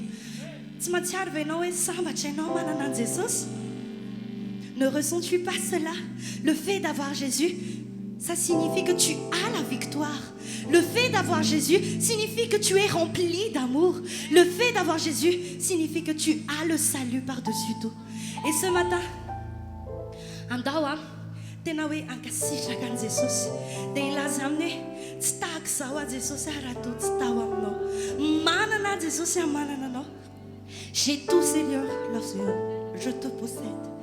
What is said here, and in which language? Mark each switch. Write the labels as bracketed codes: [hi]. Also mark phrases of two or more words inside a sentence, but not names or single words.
[mg] Tsy mahatsiaro ve ianao hoe sambatra ianao manana an Jesosy? [fr] Ne ressens-tu pas cela? Le fait d'avoir Jésus, ça signifie que tu as la victoire. Le fait d'avoir Jésus signifie que tu es rempli d'amour. Le fait d'avoir Jésus signifie que tu as le salut par-dessus tout. Et ce matin, [mg] andao tena hoe ankasitraka an Jesosy dia ilaza aminy hoe tsy tahaka izao a Jesosy raha toa tsy tao aminao. Manana a Jesosy manana anao. [fr] J'ai tout Seigneur lorsque je te possède.